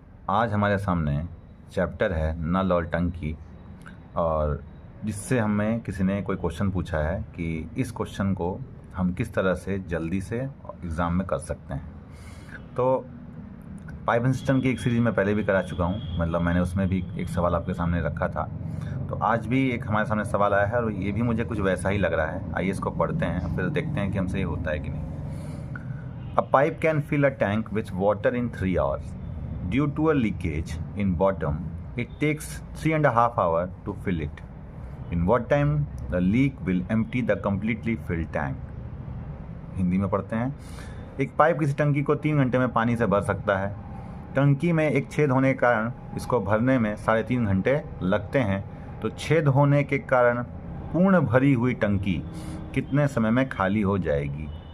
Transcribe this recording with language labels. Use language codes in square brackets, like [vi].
[hi] आज हमारे सामने चैप्टर है नल और टंकी, और जिससे हमें किसी ने कोई क्वेश्चन पूछा है कि इस क्वेश्चन को हम किस तरह से जल्दी से एग्ज़ाम में कर सकते हैं। तो पाइप एंड सिस्टम की एक सीरीज़ में पहले भी करा चुका हूँ, मतलब मैंने उसमें भी एक सवाल आपके सामने रखा था। तो आज भी एक हमारे सामने सवाल आया है और ये भी मुझे कुछ वैसा ही लग रहा है। आइए इसको पढ़ते हैं, फिर देखते हैं कि हमसे ये होता है कि नहीं। [en] A pipe can fill a tank with water in 3 hours. Due to a leakage in bottom, it takes 3.5 hours to fill it. In what time the leak will empty the completely filled tank? [hi] Hindi में पढ़ते हैं। एक pipe किसी टंकी को 3 घंटे में पानी से भर सकता है। टंकी में एक छेद होने के कारण इसको भरने में 3.5 घंटे लगते हैं। तो छेद होने के कारण पूर्ण भरी हुई टंकी कितने समय में खाली हो जाएगी?